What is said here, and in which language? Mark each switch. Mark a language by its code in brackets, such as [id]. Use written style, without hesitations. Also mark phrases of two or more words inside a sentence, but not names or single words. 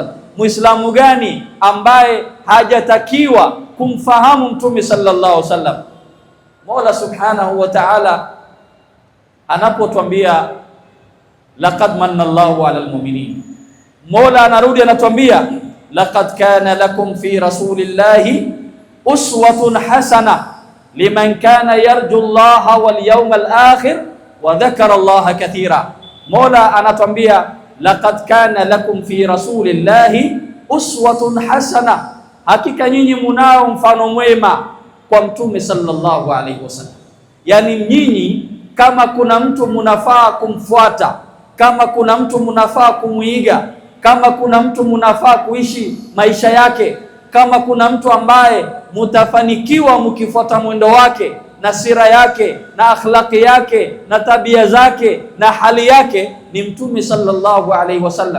[sw] Muislamu gani ambaye hajatakiwa kumfahamu Mtume [ar] صلى الله عليه وسلم? [sw] Mola [ar] سبحانه وتعالى [sw] anapotuambia [ar] لقد من الله على المؤمنين, [sw] Mola anarudi anatuambia [ar] لقد كان لكم في رسول الله أسوة حسنة لمن كان يرجو الله واليوم الآخر وذكر الله كثيرا. [sw] Mola anatuambia [ar] لقد كان لكم في رسول الله أسوة حسنة, [sw] hakika nyinyi munao mfano mwema kwa Mtume [ar] صلى الله عليه وسلم. [sw] Yani nyinyi kama kuna mtu munafaa kumfuata, kama kuna mtu munafaa kumuiga, kama kuna mtu munafaa kuishi maisha yake, kama kuna mtu ambaye mutafanikiwa mkifuata mwendo wake na sira yake na akhlaqi yake na tabia zake na hali yake, ni Mtume [ar] صلى الله عليه وسلم.